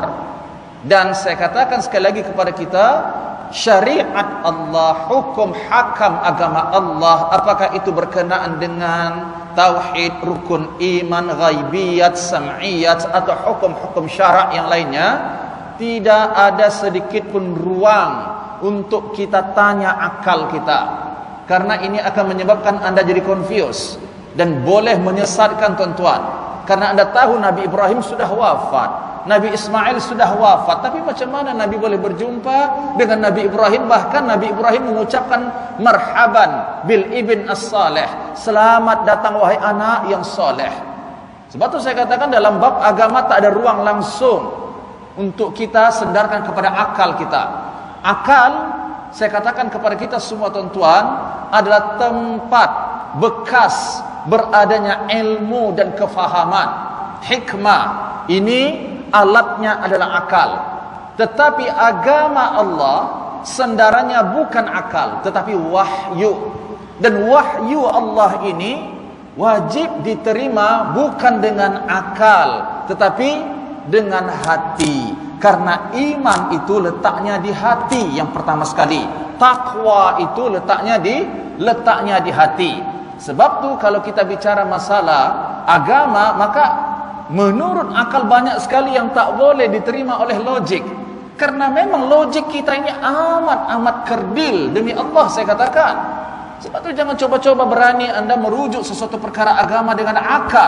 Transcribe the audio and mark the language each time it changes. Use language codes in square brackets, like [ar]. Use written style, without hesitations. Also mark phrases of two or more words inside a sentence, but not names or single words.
[ms] Dan saya katakan sekali lagi kepada kita, syariat Allah, hukum hakam agama Allah, apakah itu berkenaan dengan tauhid, rukun iman, ghaibiyat, sam'iyat, atau hukum-hukum syarak yang lainnya, tidak ada sedikit pun ruang untuk kita tanya akal kita, karena ini akan menyebabkan anda jadi confused dan boleh menyesatkan, tuan-tuan. Karena anda tahu Nabi Ibrahim sudah wafat, Nabi Ismail sudah wafat, tapi macam mana Nabi boleh berjumpa dengan Nabi Ibrahim? Bahkan Nabi Ibrahim mengucapkan [ar] مرحبا بالابن الصالح, [ms] selamat datang wahai anak yang soleh. Sebab itu saya katakan dalam bab agama tak ada ruang langsung untuk kita sandarkan kepada akal kita. Akal, saya katakan kepada kita semua tuan-tuan, adalah tempat bekas beradanya ilmu dan kefahaman. Hikmah ini alatnya adalah akal. Tetapi agama Allah sandarannya bukan akal, tetapi wahyu. Dan wahyu Allah ini wajib diterima bukan dengan akal, tetapi dengan hati. Karena iman itu letaknya di hati yang pertama sekali. Takwa itu letaknya di hati. Sebab tu kalau kita bicara masalah agama, maka menurut akal banyak sekali yang tak boleh diterima oleh logik. Karena memang logik kita ini amat kerdil, demi Allah saya katakan. Sebab tu jangan coba-coba berani anda merujuk sesuatu perkara agama dengan akal.